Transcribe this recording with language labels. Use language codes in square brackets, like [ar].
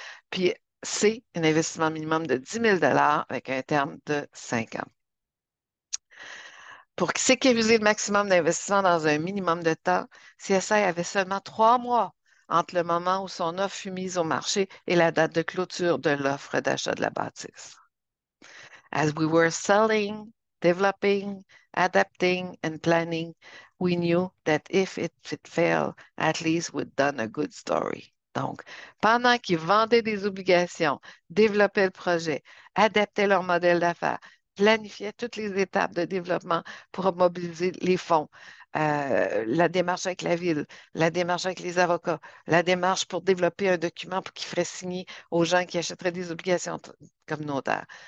[fr] Puis C, un investissement minimum de 10 000 avec un terme de 5 ans. Pour sécuriser le maximum d'investissement dans un minimum de temps, CSI avait seulement 3 mois entre le moment où son offre fut mise au marché et la date de clôture de l'offre d'achat de la bâtisse. [en] As we were selling, developing, adapting, and planning, we knew that if it failed, at least we'd done a good story. [fr] Donc, pendant qu'ils vendaient des obligations, développaient le projet, adaptaient leur modèle d'affaires, planifiaient toutes les étapes de développement pour mobiliser les fonds, la démarche avec la ville, la démarche avec les avocats, la démarche pour développer un document pour qu'ils feraient signer aux gens qui achèteraient des obligations communautaires.